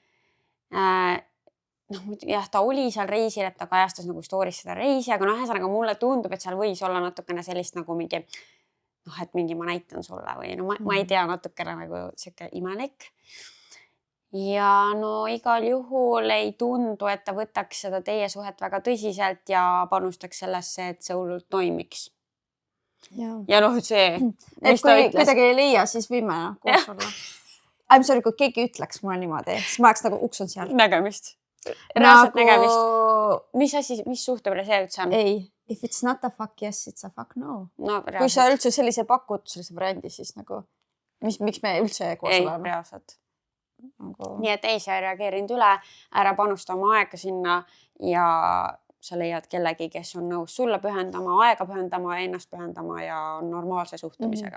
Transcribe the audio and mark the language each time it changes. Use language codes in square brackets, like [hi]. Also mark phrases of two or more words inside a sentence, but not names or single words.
[et] Jah, ta oli seal reisil, et ta kajastas nagu story's seda reisi, aga ühesõnaga mulle tundub, et seal võis olla natukene sellist nagu mingi, et mingi ma näitan sulle või ma ei tea, natukene nagu siuke imelik. Ja no igal juhul ei tundu, et ta võtaks seda teie suhet väga tõsiselt ja panustaks sellesse, et see hullult toimiks. Ja see, et kui kuidagi ei leia, siis võime koos olla. [en] I'm sorry, [et] kui keegi ütleks mulle niimoodi, siis ma oleks nagu uks on seal. Nägemist. Reaalselt nägemist. Mis asi, mis suhtemine see üldse on? Ei, [en] if it's not a fuck yes, it's a fuck no. [et] Kui sa üldse sellise pakud, sellise variandi, siis nagu, miks me üldse koos oleme? Ei, reaalselt. Nii et ei, sa ei reageerinud üle, ära panusta oma aega sinna ja sa leiad kellegi, kes on nõus sulle pühendama, aega pühendama, ennast pühendama ja on normaalse suhtumisega.